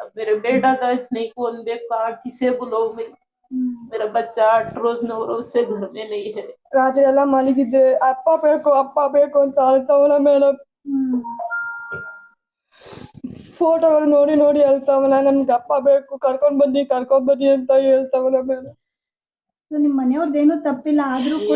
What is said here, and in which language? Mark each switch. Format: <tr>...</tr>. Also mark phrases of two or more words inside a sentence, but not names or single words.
<hi>मेरे बेटा का नहीं कौन देखा, किसे बुलाओ मैं, मेरा बच्चा 8 रोज 9 रोज से घर में नहीं है.</hi> <kn>ರಾತ್ರಿ ಎಲ್ಲ ಮಲಗಿದ್ರೆ ಅಪ್ಪ ಬೇಕು ಅಂತ ಅಳ್ತಾವಲ್ಲ ಮೇಡಮ್. ಫೋಟೋಗಳು ನೋಡಿ ನೋಡಿ ಅಳ್ತಾವಲ್ಲ, ನನ್ಗೆ ಅಪ್ಪ ಬೇಕು, ಕರ್ಕೊಂಡ್ ಬನ್ನಿ ಅಂತ ಹೇಳ್ತಾವಲ್ಲ ಮೇಡಮ್. ನಿಮ್ ಮನೆಯವ್ರದ್ದೇನು ತಪ್ಪಿಲ್ಲ, ಆದ್ರೂ ಕೂಡ</kn>